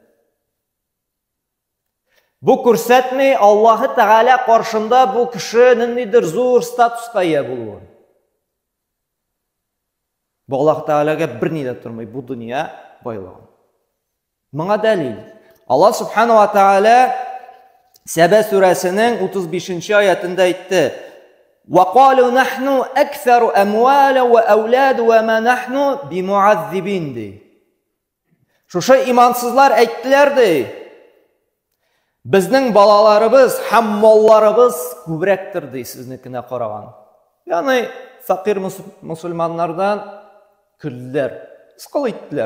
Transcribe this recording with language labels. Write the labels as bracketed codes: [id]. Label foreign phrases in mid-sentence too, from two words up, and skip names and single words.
[tt] Бу күрсәтми Аллаһ Тәгалә каршында бу кеше ниндидер зур статуска ия булуын. Бу Аллаһ Тәгаләгә берни дә тормый бу дөнья байлыгы. Моңа дәлил. Аллаһ Субхану ва Тәгалә Сәбә сүрәсенең 35-нче аятында әйтте: [ar] "وقالوا نحن أكثر أموالا وأولادا وما نحن بمعذبين." [tt] Шушы имансызлар әйттеләр ди: "Безнең балаларыбыз һәм малларыбыз күбрәктер ди сезнекенә караган." Ягъни фақир мусульманнардан көлделәр, искыл иттеләр.